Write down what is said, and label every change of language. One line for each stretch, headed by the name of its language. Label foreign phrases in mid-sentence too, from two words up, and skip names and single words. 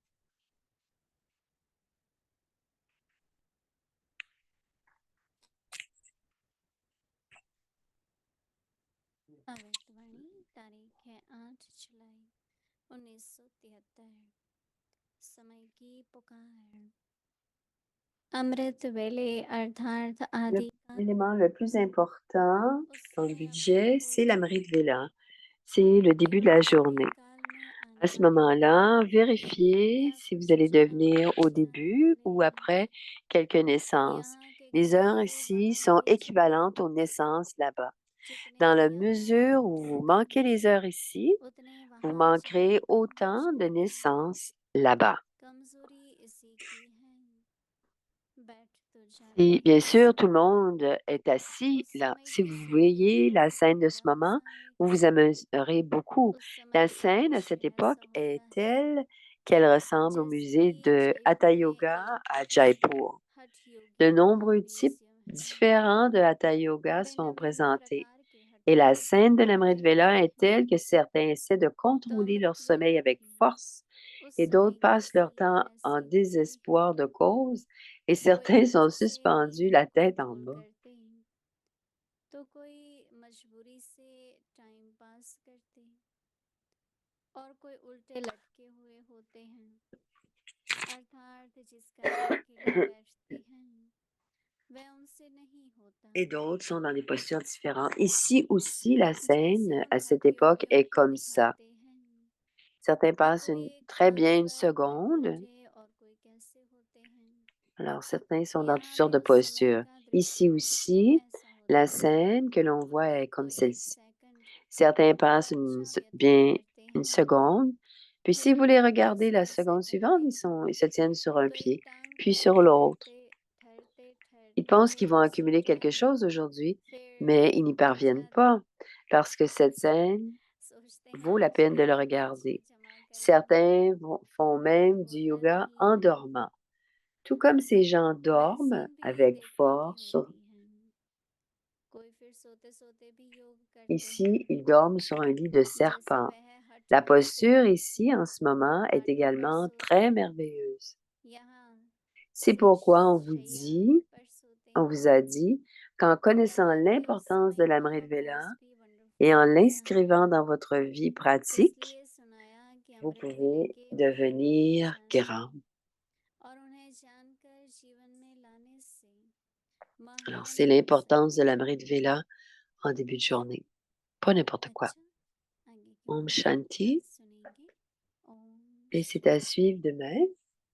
Hindi: अमृतवाणी तारीख है 8 जुलाई 1973। समय की पुकार। अमृत वेले अर्थार्थ आदि का
French: L'élément le plus important
Hindi: उस
French: dans le
Hindi: समय अपने
French: budget,
Hindi: को
French: c'est l'Amrit Vela. C'est le début de la journée.
Hindi: अंतिम काल में
French: À
Hindi: आने
French: ce
Hindi: वाले
French: moment-là, vérifiez
Hindi: या
French: si vous
Hindi: कुछ
French: allez
Hindi: जगह
French: devenir au
Hindi: पर जाने
French: début
Hindi: वाले
French: ou après quelques naissances.
Hindi: यहाँ के
French: Les heures
Hindi: खाते
French: ici
Hindi: वहाँ
French: sont
Hindi: के जाते,
French: équivalentes aux naissances là-bas.
Hindi: जितने
French: Dans la
Hindi: यहाँ
French: mesure où vous
Hindi: होते
French: manquez les heures ici,
Hindi: उतने
French: vous
Hindi: वहाँ
French: manquerez
Hindi: जाकर कम
French: autant de
Hindi: छोड़ते।
French: naissances là-bas.
Hindi: कमजोरी इसी की है, बैठ तो जाते
French: Et bien
Hindi: हैं
French: sûr, tout le
Hindi: सभी।
French: monde est assis
Hindi: उस
French: là.
Hindi: समय
French: Si vous
Hindi: किसी के
French: voyez la
Hindi: कोई
French: scène de ce
Hindi: उपद्रव
French: moment,
Hindi: सा एक
French: vous vous amuserez beaucoup.
Hindi: उस
French: La
Hindi: समय एक
French: scène à cette
Hindi: दृश्य
French: époque
Hindi: ऐसा
French: est
Hindi: होता है
French: telle qu'elle ressemble au
Hindi: जैसे
French: musée
Hindi: कि
French: de
Hindi: जयपुर
French: Hatha
Hindi: में
French: Yoga à
Hindi: एक
French: Jaipur.
Hindi: हठ
French: De
Hindi: योगियों का
French: nombreux types
Hindi: म्यूजियम है।
French: différents de Hatha Yoga
Hindi: भिन्न
French: sont
Hindi: भिन्न
French: présentés.
Hindi: प्रकार के हठ
French: Et la
Hindi: योग
French: scène de
Hindi: वहाँ
French: l'Amrit
Hindi: दिखते
French: Vela est
Hindi: हैं।
French: telle que certains essaient de
Hindi: तो
French: contrôler leur
Hindi: अमृत
French: sommeil
Hindi: वेले
French: avec
Hindi: भी
French: force
Hindi: उस
French: et
Hindi: समय
French: d'autres passent leur
Hindi: किसी
French: temps en
Hindi: ऐसे होते हैं,
French: désespoir de cause et
Hindi: कोई
French: certains sont
Hindi: इच्छा से
French: suspendus
Hindi: नींद
French: la
Hindi: को
French: tête en
Hindi: कंट्रोल
French: bas.
Hindi: करते, तो कोई मजबूरी से
English: time pass
Hindi: करते और कोई उल्टे लटके हुए होते हैं, अर्थात जिस कार्य के लिए बैठते हैं वह उनसे नहीं होता।
French: Et d'autres sont dans des postures différentes. Ici aussi, la
Hindi: जैसे
French: scène
Hindi: उन
French: à cette
Hindi: हठ
French: époque
Hindi: योगियों
French: est
Hindi: को
French: comme ça.
Hindi: दिखाते हैं
French: Certains
Hindi: कि
French: passent
Hindi: कोई
French: très bien
Hindi: खाट
French: une
Hindi: पर कोई
French: seconde.
Hindi: उल्टे और कोई कैसे होते हैं।
French: Alors, certains sont dans toutes
Hindi: यहाँ
French: sortes de
Hindi: भी समय
French: postures.
Hindi: का
French: Ici
Hindi: दृश्य
French: aussi,
Hindi: ऐसा
French: la
Hindi: होता है,
French: scène que l'on voit est comme
Hindi: कोई एक
French: celle-ci.
Hindi: सेकंड
French: Certains passent
Hindi: अच्छा व्यतीत
French: bien
Hindi: करते
French: une
Hindi: हैं,
French: seconde. Puis si
Hindi: फिर
French: vous les regardez la
Hindi: ऐसे ऐसे
French: seconde suivante,
Hindi: करते
French: ils se tiennent sur un
Hindi: कई
French: pied,
Hindi: टांग
French: puis
Hindi: को
French: sur l'autre.
Hindi: ठहरते ठहरते
French: Ils
Hindi: ठहरते
French: pensent qu'ils
Hindi: फिर
French: vont accumuler
Hindi: सोते
French: quelque
Hindi: हैं,
French: chose aujourd'hui,
Hindi: फिर
French: mais ils n'y
Hindi: उठ
French: parviennent
Hindi: जाते,
French: pas parce que cette scène
Hindi: सोचते हैं
French: vaut la
Hindi: आज
French: peine de le
Hindi: एनर्जी
French: regarder.
Hindi: जमा करेंगे,
French: Certains font
Hindi: पर
French: même du
Hindi: होता
French: yoga
Hindi: नहीं
French: en
Hindi: है।
French: dormant. Tout comme ces gens
Hindi: वैसी
French: dorment
Hindi: भी
French: avec
Hindi: देखने की
French: force
Hindi: होती है, कोई फिर सोते-सोते भी योग करते हैं,
French: Ici, ils dorment sur un lit de
Hindi: जैसे
French: serpent.
Hindi: वह हठ
French: La
Hindi: करते
French: posture ici, en ce moment, est
Hindi: पानी पर
French: également
Hindi: सोते
French: très
Hindi: हैं।
French: merveilleuse.
Hindi: यहाँ
French: C'est
Hindi: सिर्फ
French: pourquoi on vous
Hindi: शैया पर सोते
French: on
Hindi: हैं,
French: vous a dit qu'en connaissant
Hindi: यहाँ भी
French: l'importance de
Hindi: स्विंग
French: l'Amrit
Hindi: का
French: Vela
Hindi: पोज भी
French: et
Hindi: वंडरफुल
French: en
Hindi: होता है,
French: l'inscrivant dans votre vie pratique,
Hindi: इसलिए सुनाया कि
French: vous
Hindi: अमृत वेले
French: pouvez
Hindi: के महत्व को
French: devenir
Hindi: जाने
French: grand.
Hindi: और उन्हें जानकर जीवन में लाने से
French: Alors,
Hindi: महान
French: c'est
Hindi: फल
French: l'importance de
Hindi: समझ
French: l'Amrit Vela en début de journée. Pas n'importe quoi.
Hindi: अच्छा, आगे की
French: Om
Hindi: बातें
French: Shanti.
Hindi: कल सुनेंगे। ओम
French: Et c'est à suivre demain.